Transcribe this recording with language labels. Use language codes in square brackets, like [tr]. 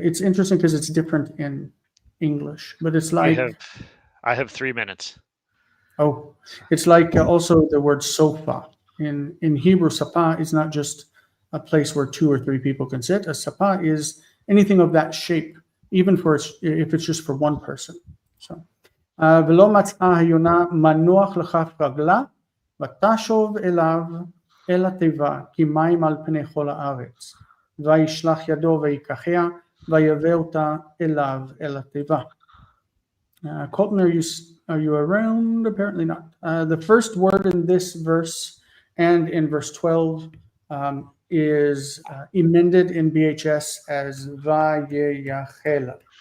[en] It's interesting because it's different in English, but it's like... I have 3 minutes. Oh, it's like also the word sofa. In Hebrew, sapa is not just a place where 2 or 3 people can sit. A sapa is anything of that shape, even if it's just for one person. [he] So, ולא מצאה היונה מנוח לכף רגלה, ותשוב אליו אל התיבה, כי מים על פני כל הארץ. וישלח ידו ויקחיה, ויבא אותה אליו אל התיבה. [en] Colton, are you around? Apparently not. The first word in this verse and in verse 12 is emended in BHS as vayeyachel.